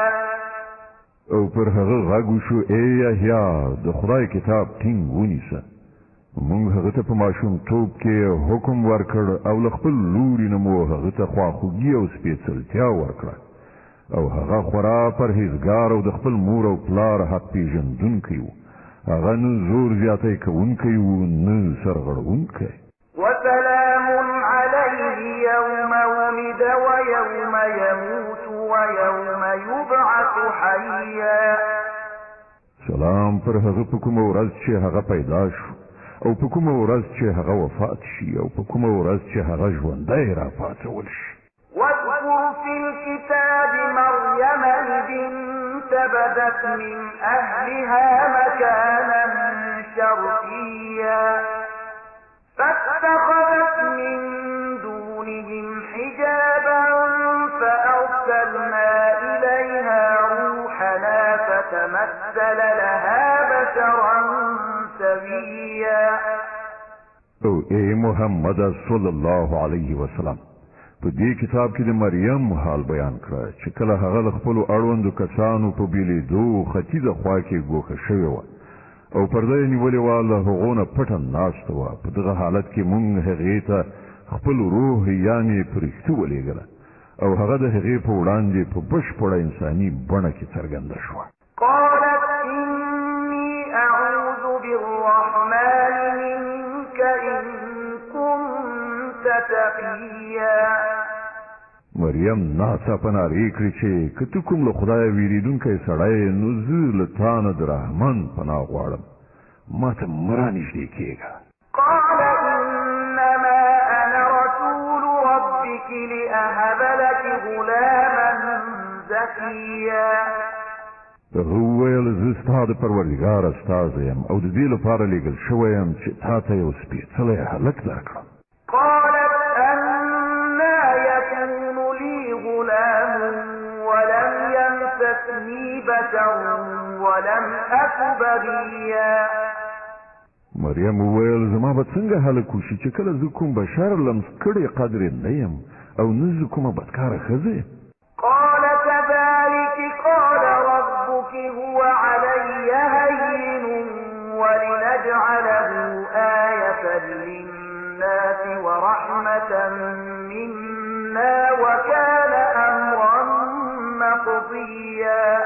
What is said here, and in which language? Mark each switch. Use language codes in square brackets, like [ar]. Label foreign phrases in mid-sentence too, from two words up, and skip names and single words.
[ps] او پر هغه غاګو شو ای یحیی د خدای کتاب ټینګ ونیسه موږ هغه ته په ماشوم توپ کې حکم ورکړ او خپل لوري نه مو هغه ته خواخوږي او سپېڅلتیا ورکړه او هغه خورا پرهیزګار او د خپل مور او پلار حق پیژندونکی و هغه نه زور زیاتی کوونکی و نه سرغړونکی [ar] وسلام عليه يوم ولد ويوم يموت ويوم يبعث حيا [ps] سلام السلام پر هغه په کومه ورځ چې هغه پیدا شو او په کومه ورځ چې هغه وفات شي او په کومه ورځ چې هغه ژوندی راپاڅول شي. [ar] واذكر في الكتاب مريم إذ انتبذت من أهلها مكانا شرقيا فاتخذت من دونهم حجابا فأرسلنا إليها روحنا فتمثل لها بشرا سويا. [ps] او اے محمد [ar] صلی الله علیه وسلم [ps] په دې کتاب کې د مریم حال بیان کړه چې کله هغه د خپلو اړوندو کسانو په بیلیدو ختیځه خوا کې ګوښه شوې وه او پرده یې نیولې وه له هغو نه پټه ناسته وه. په دغه حالت کې موږ هغې ته خپل روح یعنې فرښته ولېږله او هغه د هغې په وړاندې په بشپړه انساني بڼه کې څرګنده شوه. [ar] قالت إني أعوذ بالرحمن منك إن كنت تقيا. [ps] مریم ناڅاپه نارې کړې چې که ته کوم له خدایه وېرېدونکی سړی نو زه له تا نه د رحمان پناه غواړم، ما ته مه رانږدې کېږه. [ar] قال إنما أنا رسول ربك لأهب لك غلاما زكيا. [ps] هغه وویل زه ستا د پروردګار استازی یم او د دې لپاره لېږل شوی یم چې تا ته یو سپېڅلی هلک درکړم. [ar] قالت أنا يكون لي غلام ولم يمسسني بشر ولم أك بغيا. [ps] مریم وویل زما به څنګه هلک وشي چې کله زه کوم بشر لمس کړی قدرې نه یم او نه زه کومه بدکاره ښځه یم. [ar] قال كذلك قال ربك هو علي هين ولنجعله آية للناس ورحمة منا وكان أمرا مقضيا.